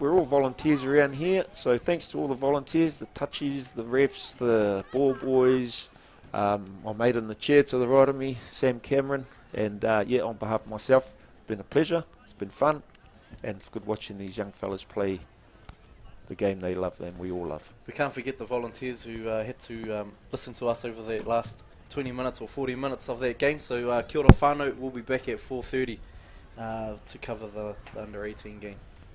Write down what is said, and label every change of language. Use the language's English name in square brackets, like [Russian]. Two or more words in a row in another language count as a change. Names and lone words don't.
[English] We're all volunteers around here, so thanks to all the volunteers, the touchies, the refs, the ball boys, my mate in the chair to the right of me, Sam Cameron, and on behalf of myself, it's been a pleasure, it's been fun, and it's good watching these young fellas play the game they love and we all love. We can't forget the volunteers who had to listen to us over the last 20 minutes or 40 minutes of that game, so [Māori] kia ora whānau, [English] we'll be back at 4:30 to cover the under-18 game.